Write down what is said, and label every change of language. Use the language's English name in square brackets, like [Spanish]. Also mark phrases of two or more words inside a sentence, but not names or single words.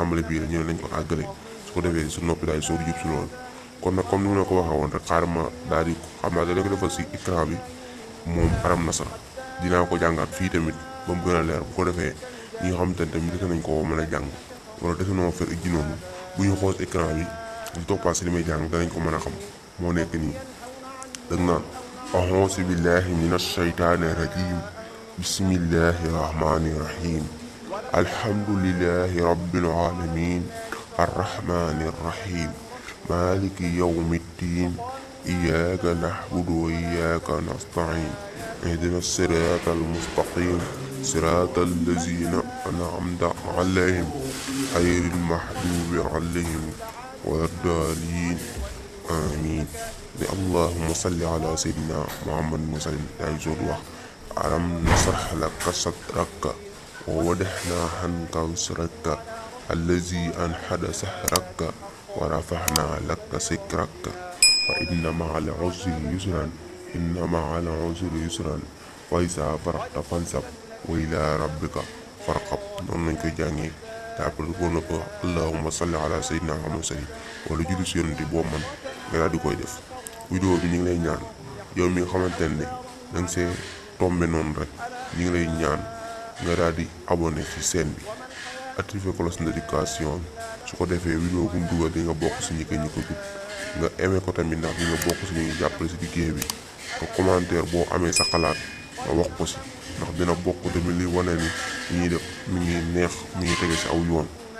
[Wolof] tàmbale bii rek ñu ne nañ ko àggale su ko defee su noppi daal soo di jub si loolu kon nag comme ni ma la ko waxee woon rek xaaral ma daal di xam naa dana ko defal si écran bi moom aram na sax dinaa ko jàngaat fii tamit ba mu gën a leer bu ko defee ñi nga xamante ne tamit dese nañ ko mën a jàng wala dese noo fer ijji noonu bu ñu xool écran bi di toppaat si li may jàng danañ ko mën a xam moo nekk nii dag naan [Arabic] أعوذ بالله من الشيطان الرجيم بسم الله الرحمن الرحيم الحمد لله رب العالمين الرحمن الرحيم مالك يوم الدين إياك نعبد وإياك نستعين اهدنا الصراط المستقيم صراط الذين أنعمت عليهم غير المغضوب عليهم ولا الضالين آمين bi اللهم صل على سيدنا محمد مسلم [Wolof] day jood wax [Arabic] ألم نشرح لك صدرك ووضعنا عنك وزرك الذي أنقض ظهرك ورفعنا لك ذكرك وإن مع العسر يسرا إن مع العسر يسرا فإذا فرغت فانصب وإلى ربك فارغب [Wolof] noonu lañ koy jàngee te après boo na ko [Arabic] اللهم صل على سيدنا محمد سلم [Wolof] wala julli si yonent boo man nga daal di koy def vidéo bi ñu ngi lay ñaan yow mi nga xamante ne da nga see tombé noonu rek ñu ngi lay ñaan nga daal di abonné ci chaîne bi [French] activer cloche notification [Wolof] su ko defee vidéo bu mu dugal di nga bokk si ñi ko jub nga aimé ko tamit ndax di nga bokk si ñuy jàppale si liggéey bi nga commentaire boo amee sa xalaat nga wax ko si ndax dina bokk tamit li wane ni ñuy def mi ngi neex mi ngi tege si aw yoon